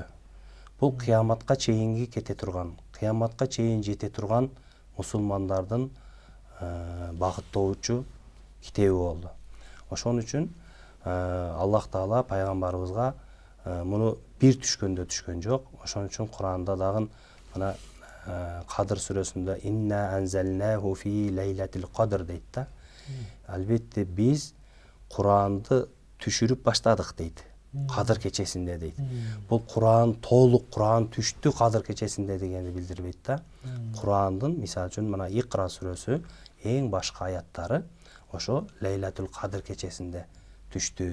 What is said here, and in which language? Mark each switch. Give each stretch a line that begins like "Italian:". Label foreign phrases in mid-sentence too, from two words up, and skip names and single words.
Kyrgyz: Бул кыяматка чейинги кете турган, кыяматка чейин жете турган мусулмандардын багыттоочу китеби болду. Ошон үчүн Аллах Таала пайгамбарыбызга муну бир түшкөндө түшкөн жок. Ошон үчүн Куранда дагы мына Кадыр сүрөсүндө
Arabic: إنا أنزلناه في ليلة القدر
Kyrgyz: дейт да. Албетте биз Куранды түшүрүп баштадык дейт. Кадыр кечесинде дейт. Бул Куран толук Куран түштү Кадыр кечесинде дегенди билдирбейт да. Курандын, мисалы үчүн мына Икра сүрөсү эң башкы аяттары ошо Лейлатул Кадыр кечесинде түштү.